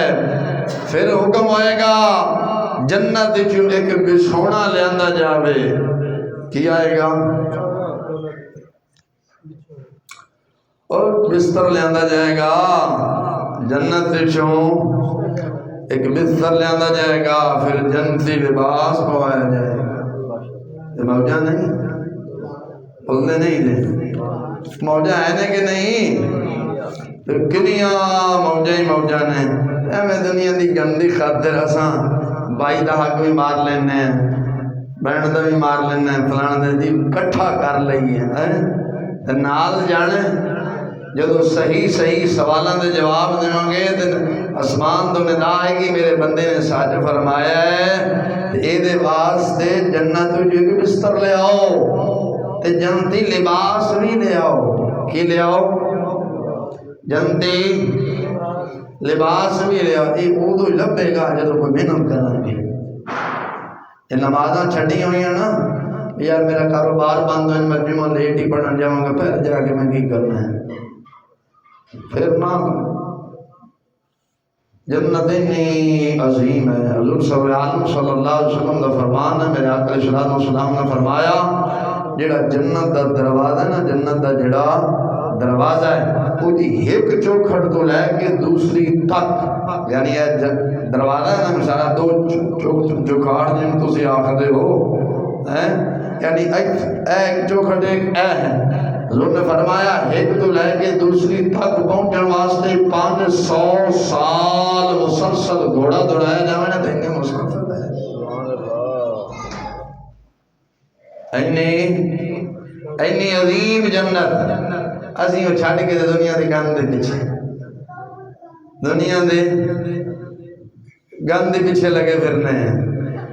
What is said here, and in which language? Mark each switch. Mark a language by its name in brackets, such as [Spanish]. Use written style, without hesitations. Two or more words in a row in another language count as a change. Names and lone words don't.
[Punjabi] پھر حکم ہوئے گا جنت جو ایک بچھونا لے آندا جاوے، کی آئے گا اور بستر لے آندا جائے گا جنت چوں ایک بستر لے آندا جائے گا، پھر جنتی لباس پوایا جائے گا۔ یہ موجہ نہیں بولنے نہیں دے موجہ ہے نا کہ نہیں؟ پھر کنیاں موجہ ہی موجہ نے میں دنیا دی گندی خاطر اساں بائی دا حق بھی مار لینے ہیں بہن دا بھی مار لینے ہیں فلانا دے جی کٹھا کر لئیے نال جانے جدو صحیح سوالوں دے جواب دیوں گے تو اسمان تو ندا ہے کہ میرے بندے نے سچ فرمایا ہے اے دے واسطے جنت جو کہ بستر لے آؤ تے جنتی لباس بھی لے آؤ، کی لے آؤ؟ جنتی لباس بھی لے آؤ۔ یہ ادو ہی لبے گا جدو کوئی محنت کریں گے۔ یہ نمازاں چھڈی ہوئی ہیں نا یار میرا کاروبار بند ہے میں جمعہ لیٹ ہی پڑھن جاؤں گا پھر جا کے میں کی کرنا ہے، پھر نہ جنت اتنی عظیم ہے۔ حضور صلی اللہ علیہ وسلم کا فرمان ہے، میرے آقا علیہ السلام نے فرمایا جڑا جنت دا دروازہ ہے نا، جنت دا جڑا دروازہ ہے وہ جی ایک چوکھٹ تو لے کے دوسری تک، یعنی دروازہ ہے نا مثلا دو چوکھاڑ جن تسی آخدے ہو یعنی ایک چوکھٹ ایک اے ہے۔ حضور نے فرمایا ایک تو لے کے دوسری تک پہنچن واسطے 500 سال مسلسل گھوڑا دوڑایا جاوے نا تو انہیں مسلسل ہے اینی عظیم جنت اسی وہ چھاڑ کے دنیا دے گند دے پیچھے دنیا دے گند دے پیچھے لگے پھرنے ہیں۔